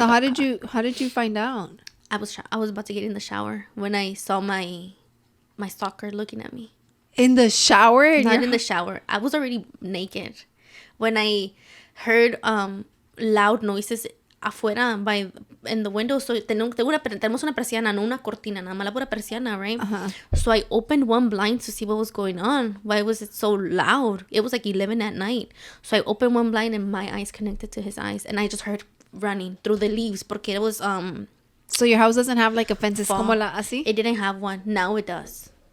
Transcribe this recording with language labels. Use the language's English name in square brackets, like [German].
[English] So how did you find out? I was about to get in the shower when I saw my stalker looking at me. In the shower? Not in the shower. I was already naked when I heard loud noises afuera in the window. [Spanish] So tenemos una persiana, no una cortina, nada más la pura persiana, right? [English] So I opened one blind to see what was going on. Why was it so loud? It was like 11 at night. So I opened one blind and my eyes connected to his eyes, and I just heard running through the leaves porque it was So your house doesn't have like a fence, [Spanish] como la así? [English] It didn't have one. Now it does.